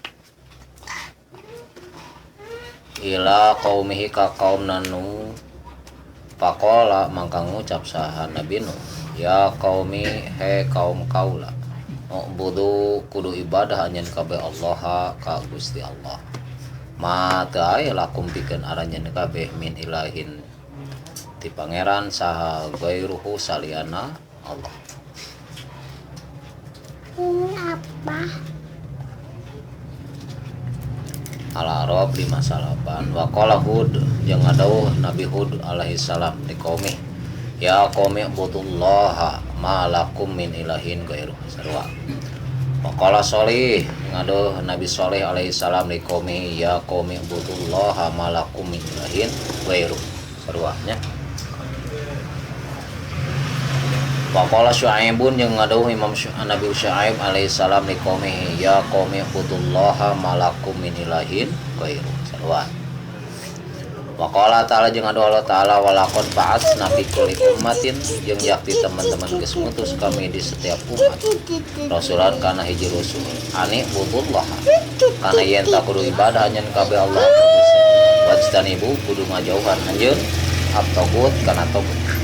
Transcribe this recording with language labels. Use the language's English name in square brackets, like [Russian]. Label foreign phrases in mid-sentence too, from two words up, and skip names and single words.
[Arabic] إلى قومه [Sundanese] ka qaumna Nuh, faqala mangka ngucap saha Nabi Nuh, [Arabic] يا قوم [Sundanese] he kaum kaula, ubudu kudu ibadah anjeun kabeh Allah ka Gusti Allah, ma teu aya lakum pikeun aranjeun kabeh [Arabic] من إله [Sundanese] ti pangeran saha ghairuhu saliyana Allah. Apa? Al-A'raf 58. [Arabic] وقال هود [Sundanese] jeung ngadawuh Nabi Hud [Arabic] عليه السلام في قومه يا قوم اعبدوا الله ما لكم من إله غيره sarua. وقال صالح [Sundanese] ngadawuh Nabi Shalih [Arabic] عليه السلام في قومه يا قوم اعبدوا الله ما لكم من إله غيره [Sundanese] sarua nya. [Arabic] وقال شعيب [Sundanese] jeung ngadawuh Imam Nabi Syu'aib [Arabic] عليه السلام لقومه يا قوم اعبدوا الله ما لكم من إله غير sarua. وقال تعالى [Sundanese] jeung ngadawuh [Arabic] الله تعالى, ولقد بعثنا في كل أمة [Sundanese] jeung yakti teman-teman geus ngutus kami di setiap umat rasulan kana hiji rasul, [Arabic] أن اعبدوا الله [Sundanese] kana yen tak kudu ibadah anjeun kabeh Allah ka Gusti, wajtanibu kudu ngajauhan anjeun at-tagut kana tagut.